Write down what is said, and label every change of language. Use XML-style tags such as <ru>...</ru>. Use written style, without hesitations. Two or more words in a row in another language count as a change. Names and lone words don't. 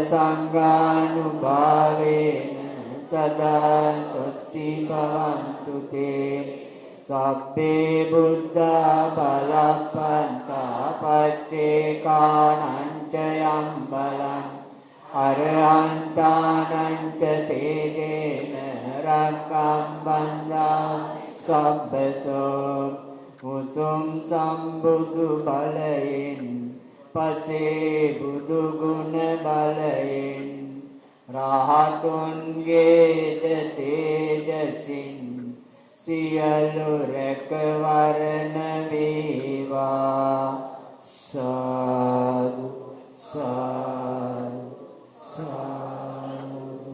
<pi>සංඝානුභාවේන සදා සොත්ති භවන්තු තේ සබ්බේ බුද්ධා බලප්පන්තා පච්චේකානං ච යම් බලං අරහන්තානං ච තේජේන රක්ඛම් බන්ධා සබ්බසෝ</pi> <si>උතුම් සම්බුදු බලයෙන් පසේ බුදු ගුණ බලයෙන් රහතුන්ගේ තේජසින් සියලු රැකවරණ වේවා සාදු සාදු සාදු.</si>